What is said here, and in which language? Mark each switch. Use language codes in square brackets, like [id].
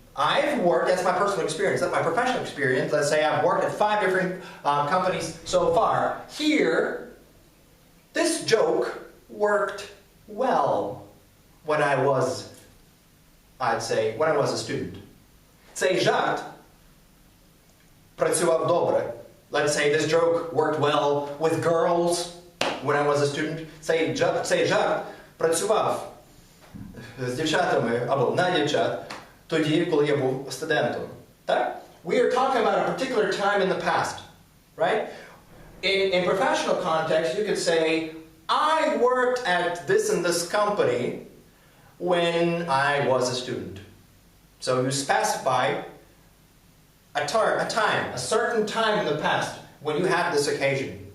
[en] I've worked, that's my personal experience, that's my professional experience. Let's say I've worked at 5 different companies so far. Here, this joke worked well when I was, when I was a student. [uk] Цей жарт працював добре. [en] Let's say this joke worked well with girls when I was a student. [uk] Цей жарт працював з дівчатами або на дівчат тоді, коли я був студентом. Так? [en] We are talking about a particular time in the past, right? In professional context, you could say, I worked at this and this company when I was a student. So you specify a time, a certain time in the past when you had this occasion.